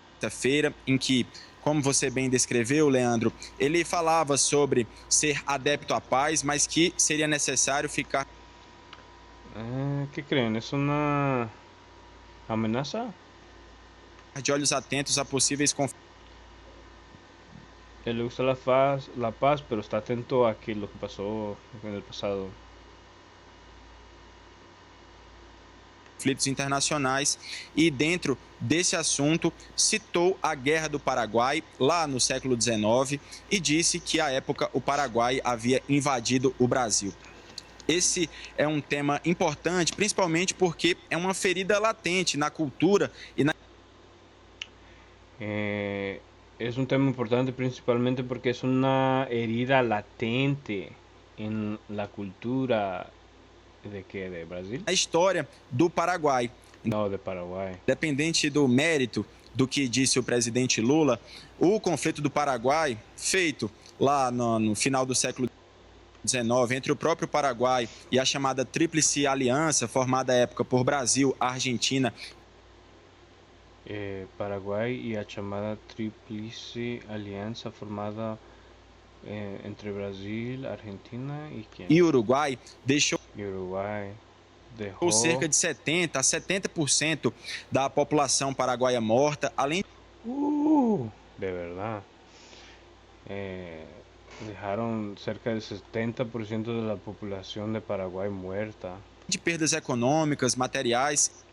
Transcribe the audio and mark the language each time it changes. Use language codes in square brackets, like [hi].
[pt] Feira, em que, como você bem descreveu, Leandro, ele falava sobre ser adepto à paz, mas que seria necessário ficar [es] ¿Qué creen? ¿Es una amenaza? [pt] de olhos atentos a possíveis conflitos [es] Él le gusta la paz, pero está atento a que lo que pasó en el pasado. [pt] internacionais e, dentro desse assunto, citou a Guerra do Paraguai, lá no século XIX, e disse que, à época, o Paraguai havia invadido o Brasil. Esse é um tema importante, principalmente porque é uma ferida latente na cultura e na [es] Es un tema importante principalmente porque es una herida latente en la cultura de qué, de Brasil? [pt] história do Paraguai. [es] No, de Paraguay. [pt] Independente do mérito do que disse o presidente Lula, o conflito do Paraguai, feito lá no final do século XIX, entre o próprio Paraguai e a chamada Tríplice Aliança, formada à época por Brasil, Argentina [es] Paraguay y la llamada Tríplice Alianza formada entre Brasil, Argentina y quién? [pt] e Uruguai, deixou [es] Y Uruguay. Dejó [pt] cerca de 70% a 70% da população paraguaia morta, além [es] de verdad. Dejaron cerca del 70% de la población de Paraguay muerta. [pt] de perdas econômicas, materiais